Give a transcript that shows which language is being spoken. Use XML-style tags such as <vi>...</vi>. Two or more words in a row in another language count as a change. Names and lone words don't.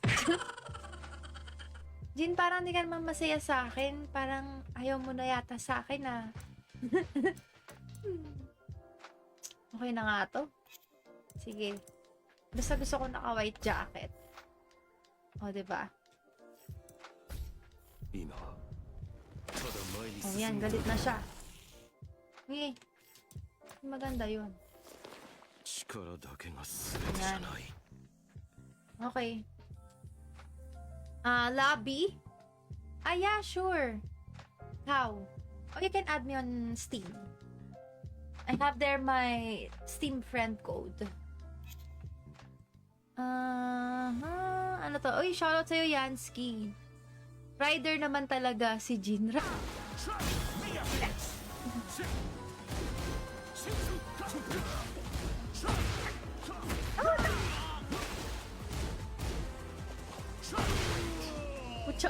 <tl>Jin, parang di ka naman masaya sa akin. Parang ayaw mo na yata sa akin, ah. Okay na nga to. Sige. Basta gusto ko naka-</tl> <en>white jacket.</en> <tl>O, diba?</tl> <ja>今ただ前に</ja> <tl>O,</tl> <ja>進</ja> <tl>yan.</tl> <ja>んで</ja> <tl>Galit na siya. Okay. Maganda yun.</tl> <ja>力だけが全てじゃない</ja> <en>Okay. Lobby? Yeah, sure. How? Oh, you can add me on Steam. I have there my Steam friend code.</en> <tl>Ano to? Uy, shoutout sa'yo, Yansky. Rider naman talaga si Jinra. Pucha.</tl>